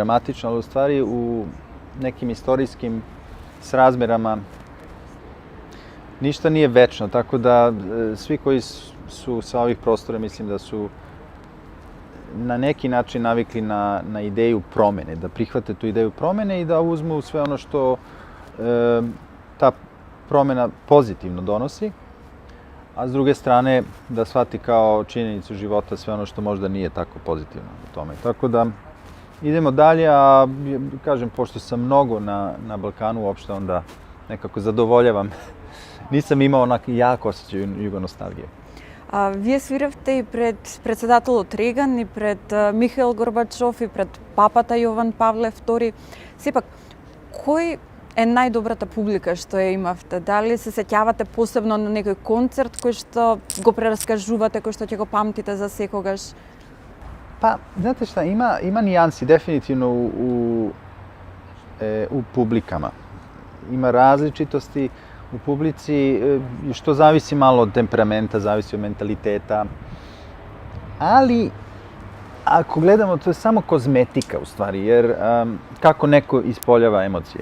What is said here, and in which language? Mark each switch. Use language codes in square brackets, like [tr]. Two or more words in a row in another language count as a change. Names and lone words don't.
[sr] dramatično, ali u stvari u nekim istorijskim srazmerama ništa nije večno, tako da svi koji su sa ovih prostora, mislim da su na neki način navikli na ideju promene, da prihvate tu ideju promene i da uzmu sve ono što ta promena pozitivno donosi, a s druge strane da shvati kao činjenicu života sve ono što možda nije tako pozitivno u tome. Tako da idemo dalje, a kažem, pošto sam mnogo na Balkanu uopšte, onda nekako zadovoljavam. Nisam imao onako jak osjećaj jugonostalgije. [mk] Вие свиравте и пред председателот Реган, и пред Михаил Горбачов, и пред папата Јован Павле II. Сепак, кој е најдобрата публика што ја имавте? Дали се сеќавате посебно на некој концерт кој што го прераскажувате, кој што ќе го памтите за секогаш? [sr] Pa, znate šta, ima nijansi definitivno u publikama. Ima različitosti u publici, što zavisi malo od temperamenta, zavisi od mentaliteta. Ali, ako gledamo, to je samo kozmetika u stvari, jer kako neko ispoljava emocije.